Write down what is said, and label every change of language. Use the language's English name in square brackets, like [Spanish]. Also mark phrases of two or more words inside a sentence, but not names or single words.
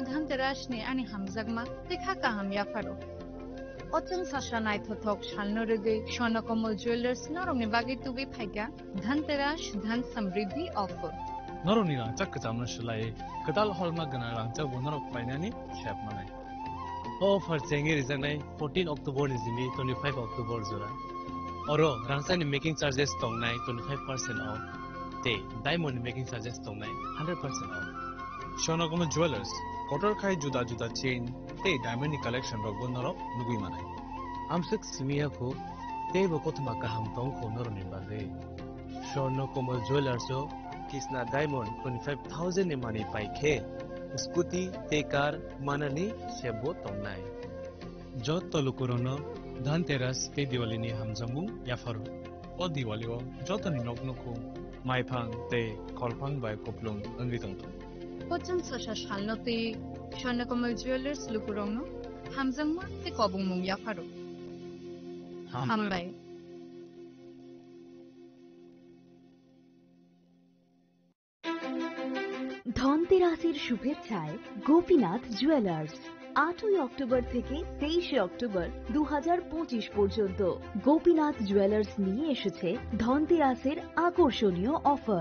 [Turkic languages] धनतेरस ने आनी हमजगमा देखा काहम याफारो अचन साशा नाइथथक शालनरगे स्वर्णकमल ज्वेलर्स नरमनि बागे तुबे फाइगा धनतेरस धन समृद्धि ऑफर नरमनि रांचाक कचामन शलाय कदाल हॉलमा गना रांचा बनरक फाइनानि शेप माने ऑफर चेंगे रिजनाय 14 अक्टोबर निजिनि 25 अक्टोबर जरा अरो रांचानि [English] making charges [Turkic languages] तंगनाय 25% ऑफ ते [English] diamond making charges [Turkic languages] तंगनाय 100% ऑफ स्वर्णकमल ज्वेलर्स कटर खाय जुदा जुदा चेन ते [English] diamond collection [Turkic languages] रक बनरक नुगुइ माने आमसक सिमिया को ते बकथमा गाहाम तंग को नरनि बागे स्वर्णकमल ज्वेलर्स किसना डायमंड 25000 ने माने पाइखे स्कूटी ते कार माननी सेबो तंगनाय जत तलुकुरनो धनतेरस ते दिवाली नि हमजमु याफारो ओ दिवाली ओ जतनि नगनको माइफां ते कलफां बाय कपलुं अंगितंतो पचन सशा शालनते स्वर्णकमल ज्वेलर्स लुकुरंगनो हमजंगमा ते कबुंमुं याफारो हामबाय [Bangla] ধনতেরাসের শুভেচ্ছায় গোপীনাথ জুয়েলার্স 8 অক্টোবর থেকে 23 অক্টোবর 2025 পর্যন্ত গোপীনাথ জুয়েলার্স নিয়ে এসেছে ধনতেরাসের আকর্ষণীয় অফার।